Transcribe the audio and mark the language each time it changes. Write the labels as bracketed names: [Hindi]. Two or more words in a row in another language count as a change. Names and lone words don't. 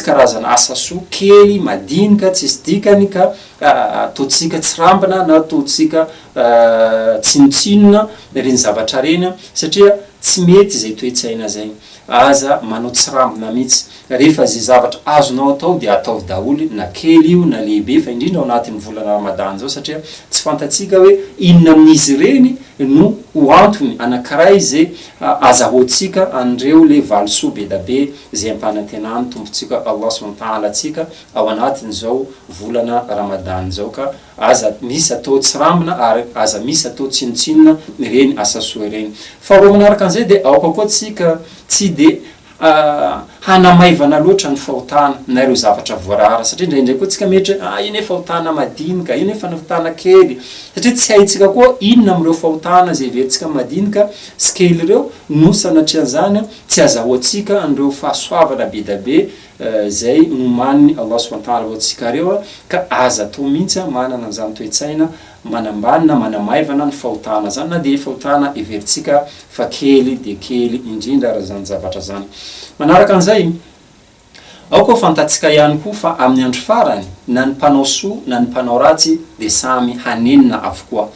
[Malagasy] karazana asa soa kely madinika tsisy dikany ka ataotsika tsy rambana na ataotsika tsinotsinona reny zavatra reny satria tsy mety zay toetsaina zay aza manao tsy rambona mihitsy rehefa zay zavatra azonao atao de atao daholo na kely io na lehibe fa indrindra ao anatin'ny volana Ramadan zao satria tsy fantatsika hoe inona amin'izy reny no ho io antony anankiray zay azahoantsika andreo le valosoa be da be zay ampanantenany tompontsika [Arabic] الله سبحانه وتعالى [Malagasy] atsika ao anatin'izao volana Ramadan zao, ka aza misy atao tsirambina ary aza misy atao tsinotsinona reny asa soa reny. Faharoa manaraka an'izay de aoka koa tsika tsy de hanamaivana loatra ny fahotana na ireo zavatra voarara, satria indraindray koa tsika mehitra iny fahotana madinika, iny fahotana kely, satria tsy haitsika koa inona am'ireo fahotana zay verytsika madinika sy kely ireo no sanatrian'izany tsy azahoantsika andreo fahasoavana be da be zay nomaniny [Arabic] الله سبحانه وتعالى [Malagasy] hoantsika reo, ka aza atao mihitsy manana an'izany toe-tsaina manambanina manamaivana ny fahotana zany, na de fahotana everitsika fa kely de kely indrindra raha zany zavatra zany. Manaraka an'izay ao koa fantatsika ihany koa fa amin'ny andro farany na ny mpanao soa na ny mpanao ratsy de samy hanenina avokoa.